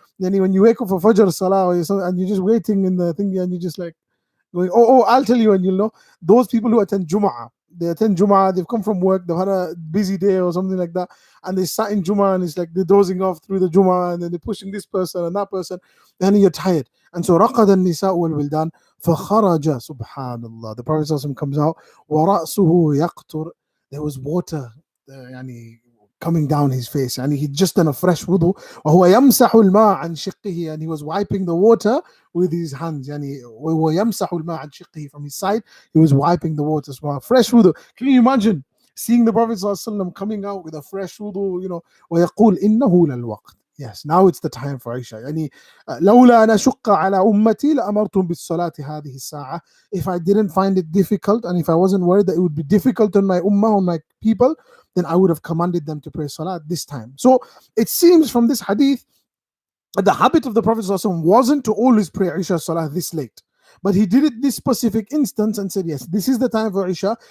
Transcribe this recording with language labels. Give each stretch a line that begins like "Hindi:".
English: When you wake up for Fajr Salah and you're just waiting in the thing, and you're just like going, I'll tell you, and you'll know. Those people who attend Jum'ah, they attend Jum'ah, they've come from work, they've had a busy day or something like that, and they sat in Jum'ah, and it's like they're dozing off through the Jum'ah, and then they're pushing this person and that person, and you're tired. And so
Arabic: رقد النساء والولدان فخرج subhanallah.
English: The Prophet ﷺ comes out
Arabic: ورأسه يقطر.
English: There was water
Arabic: يعني
English: coming down his face. And he'd just done a fresh wudu.
Arabic: وهو يمسح الماء عن شقه,
English: and he was wiping the water with his hands.
Arabic: يعني وهو يمسح الماء عن شقه,
English: from his side he was wiping the water. Fresh wudu. Can you imagine seeing the Prophet ﷺ coming out with a fresh wudu,
Arabic: ويقول إنه للوقت.
English: Yes, now it's the time for Isha.
Arabic: يعني لولا أن أشق على أمتي لأمرتهم بالصلاة هذه الساعة.
English: If I didn't find it difficult, and if I wasn't worried that it would be difficult on my ummah, on my people, then I would have commanded them to pray salah at this time. So it seems from this hadith that the habit of the Prophet ﷺ wasn't to always pray Isha salah this late. But he did it this specific instance and said, yes, this is the time for Isha.